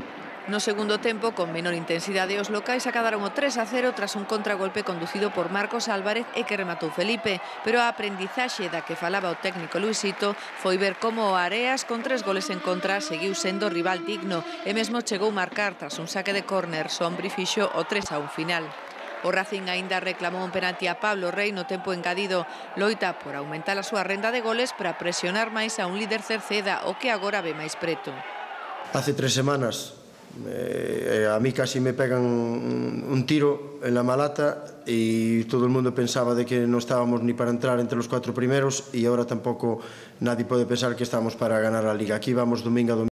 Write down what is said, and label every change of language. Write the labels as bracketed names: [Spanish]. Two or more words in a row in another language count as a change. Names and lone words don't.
[Galician] No segundo tempo, con menor intensidade, os locais acadaron o 3-0 tras un contragolpe conducido por Marcos Álvarez e que rematou Felipe, pero a aprendizaxe da que falaba o técnico Luisito foi ver como o Areas, con 3 goles en contra, seguiu sendo rival digno e mesmo chegou marcar tras un saque de córner. Sombri fixo o 3-1 final. O Racing aínda reclamou un penalti a Pablo Rey no tempo engadido. Loita por aumentar a súa renda de goles para presionar máis a un líder Cerceda, o que agora ve máis preto. [Spanish] Hace 3 semanas a mí casi me pegan un tiro en la Malata y todo el mundo pensaba de que no estábamos ni para entrar entre los 4 primeros y ahora tampoco nadie puede pensar que estamos para ganar la Liga. Aquí vamos domingo a domingo.